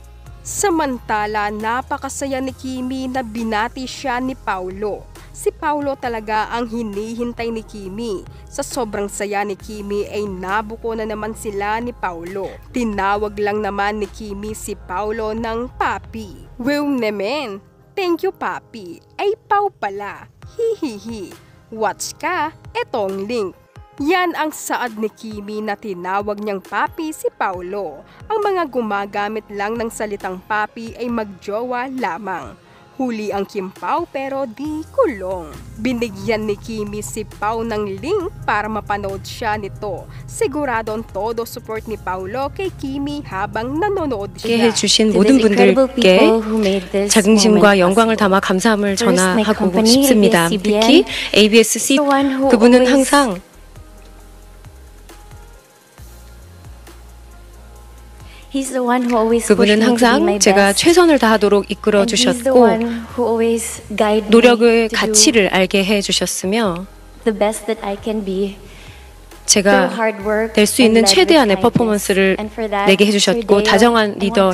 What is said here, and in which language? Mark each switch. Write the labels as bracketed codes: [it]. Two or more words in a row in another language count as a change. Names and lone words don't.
[tl] Samantala, napakasaya ni Kimi na binati siya ni Paolo. Si Paolo talaga ang hinihintay ni Kimi. Sa sobrang saya ni Kimi ay nabuko na naman sila ni Paolo. Tinawag lang naman ni Kimi si Paolo ng papi. Wow naman! [en] Thank you [tl] papi! Ay Pau pala! Hihihi! Watch ka! Etong link! Yan ang saad ni Kimi na tinawag niyang papi si Paolo. Ang mga gumagamit lang ng salitang papi ay magjowa lamang. Huli ang Kim Pao pero di kulong. Binigyan ni Kimi si Pao ng link para mapanood siya nito. Siguradong todo support ni Paolo kay Kimi habang nanonood siya. [ko] 해주신 모든 분들께 자긍심과 영광을 담아 감사함을 전하고 싶습니다. 특히 ABS-C 그분은 항상 그분은 항상 제가 최선을 다하도록 이끌어 주셨고 노력의 가치를 알게 해주셨으며 제가 낼 수 있는 최대한의 퍼포먼스를 내게 해주셨고 다정한 리더셨습니다.